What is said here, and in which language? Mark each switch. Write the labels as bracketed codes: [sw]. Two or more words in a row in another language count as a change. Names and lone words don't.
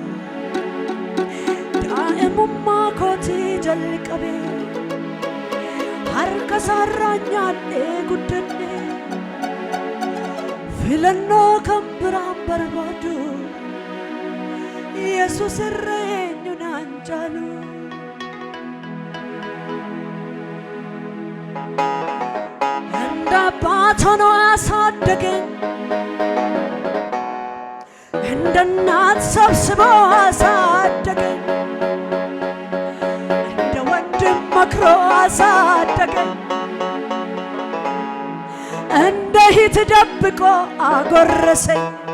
[om] daa'imummaa kootii jalqabe harka sarraanyadhe guddadhe filannoo kan biraan barbaadu Yesuus irreenyu naan caalu [am] እንደ አባት ሆኖ አሳደገኝ እንደ እናት ሰብስቦ አሳደገኝ እንደ ወንድም መክሮ አሳደገኝ እንደ እህት ደብቆ አጎረሰኝ